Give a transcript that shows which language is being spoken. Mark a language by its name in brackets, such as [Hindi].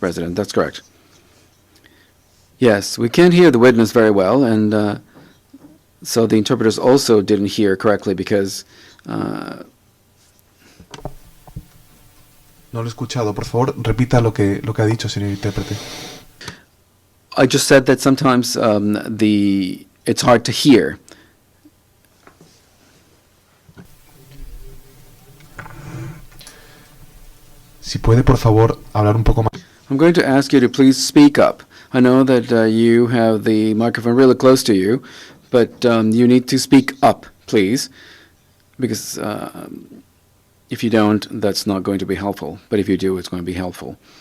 [English] President, that's correct. Yes, we can't hear the witness very well, and so the interpreters also didn't hear correctly because... [Spanish] No lo he escuchado. Por favor, repita lo que ha dicho, señor intérprete. [English] I just said that sometimes it's hard to hear. [Spanish] Si puede, por favor, hablar un poco más. [English] I'm going to ask you to please speak up. I know that you have the microphone really close to you, but you need to speak up, please, because if you don't, that's not going to be helpful. But if you do, it's going to be helpful.